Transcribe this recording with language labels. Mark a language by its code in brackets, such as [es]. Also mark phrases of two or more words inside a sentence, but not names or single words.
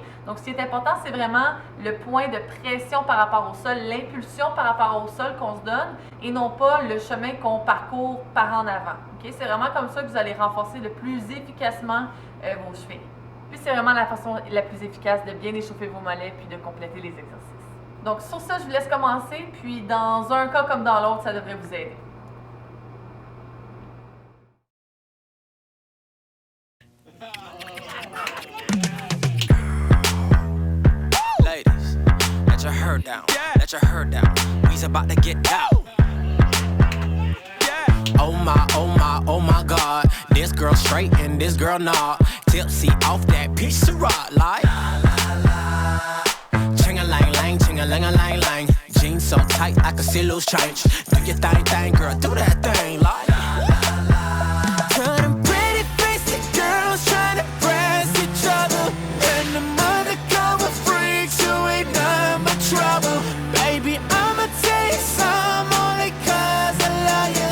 [fr] Donc, ce qui est important, c'est vraiment le point de pression par rapport au sol, l'impulsion par rapport au sol qu'on se donne et non pas le chemin qu'on parcourt par en avant, ok? C'est vraiment comme ça que vous allez renforcer le plus efficacement vos chevilles. Puis, c'est vraiment la façon la plus efficace de bien échauffer vos mollets puis de compléter les exercices. Donc sur ça, je vous laisse commencer, puis dans un cas comme dans l'autre, ça devrait vous aider. [en] Ladies, let your hair down, let your hair down. We's about to get out. Oh my God, this girl straight and this girl not. Tipsy off that piece of rock, like. Ching-a-lang-lang, ching-a-lang-a-lang-lang. Jeans so tight, I can see loose change. Do your thing, girl, do that thing, like. Tell them pretty faced girls trying to press each other. And the undercover freaks who ain't none but trouble. Baby, I'ma tell you some only cause I love you.